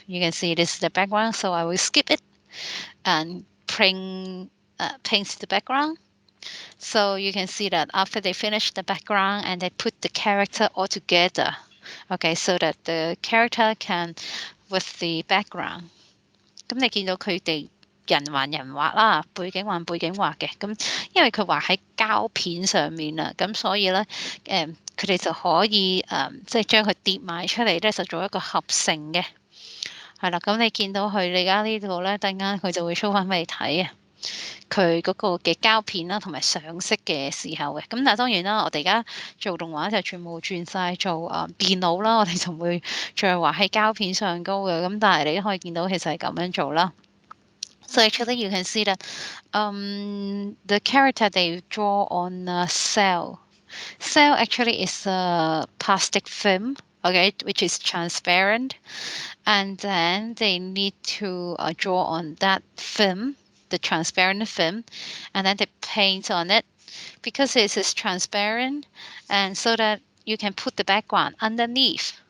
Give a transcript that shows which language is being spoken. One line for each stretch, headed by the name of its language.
English: You can see this is the background, so I will skip it and paint the background. So you can see that after they finish the background and they put the character all together. Okay, so that the character can with the background.
Cantonese: 咁你見到佢哋人還人畫啦，背景還背景畫嘅。咁因為佢畫喺膠片上面啦，咁所以咧佢哋就可以即係將佢疊埋出嚟咧，就做一個合成嘅。係啦，咁你見到佢而家呢度咧，突然間佢就會 show 翻俾你睇啊！佢嗰個嘅膠片啦，同埋上色嘅時候嘅。咁但係當然啦，我哋而家做動畫就全部轉晒做電腦啦，我哋就唔會再畫喺膠片上高嘅。咁但係你都可以見到其實係咁樣做啦。
English: So actually you can see that the character they draw on a cell. Cell actually is a plastic film, okay, which is transparent. And then they need to draw on that film, the transparent film, and then they paint on it because it is transparent, and so that you can put the background underneath.